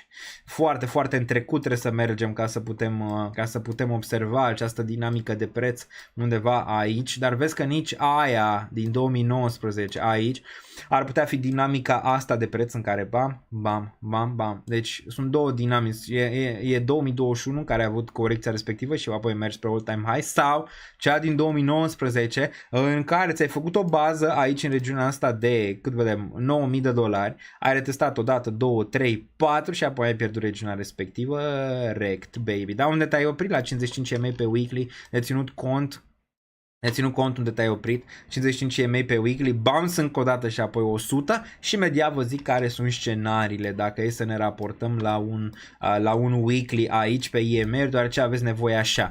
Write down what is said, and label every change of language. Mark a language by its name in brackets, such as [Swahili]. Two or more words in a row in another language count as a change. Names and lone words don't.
[Romanian] Foarte, foarte în trecut trebuie să mergem ca să putem observa această dinamică de preț undeva aici, dar vezi că nici aia din 2019 aici ar putea fi dinamica asta de preț în care bam, bam, bam, bam. Deci sunt două dinamici. E 2021 care a avut corecția respectivă și apoi mergi spre [English] all-time high [Romanian] sau cea din 2019 în care ți-ai făcut o bază aici în regiunea asta de, cât vedem, $9.000, ai retestat odată, 2, 3, 4 și apoi ai pierdut regiunea respectivă, [English] rect, baby. [Romanian] Da, unde te-ai oprit la 55 EMA pe weekly, de ținut cont unde te-ai oprit, 55 EMA pe weekly, bounce încă o dată și apoi 100 și imediat vă zic care sunt scenariile dacă e să ne raportăm la un weekly aici pe EMA, deoarece aveți nevoie așa.